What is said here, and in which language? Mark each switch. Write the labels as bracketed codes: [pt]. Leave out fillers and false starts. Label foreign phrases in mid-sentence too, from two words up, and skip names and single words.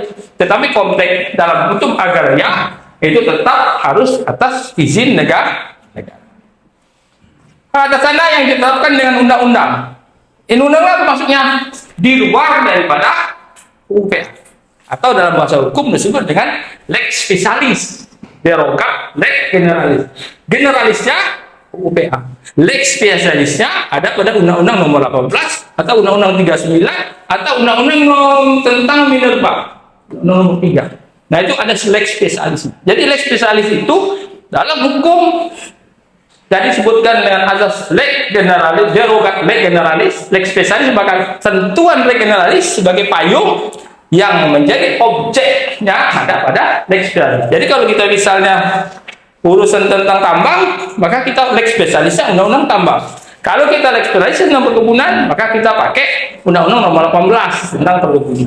[id] Tetapi konteks dalam hukum agraria itu tetap harus atas izin negara. Hak atas tanah yang ditetapkan dengan undang-undang. Ini undang-undang maksudnya di luar daripada UPA. Atau dalam bahasa hukum disebut dengan [la] lex specialis, derogat lex generalis. [id] Generalisnya UPA. [la] Lex spesialisnya [id] ada pada Undang-Undang Nomor 18 atau Undang-Undang 39 atau Undang-Undang tentang minerba Nomor 3. Nah itu ada [la] lex spesialis. [id] Jadi [la] lex spesialis [id] itu dalam hukum jadi disebutkan dengan azas [la] lex generalis, derogat lex generalis, lex spesialis [id] sebagai tentuan [la] lex generalis [id] sebagai payung yang menjadi objeknya ada pada [la] lex spesialis. [id] Jadi kalau kita misalnya urusan tentang tambang, maka kita [la] lex spesialisnya [id] undang-undang tambang. Kalau kita [la] lex spesialis [id] tentang perkebunan, maka kita pakai undang-undang nomor 18 tentang perkebunan.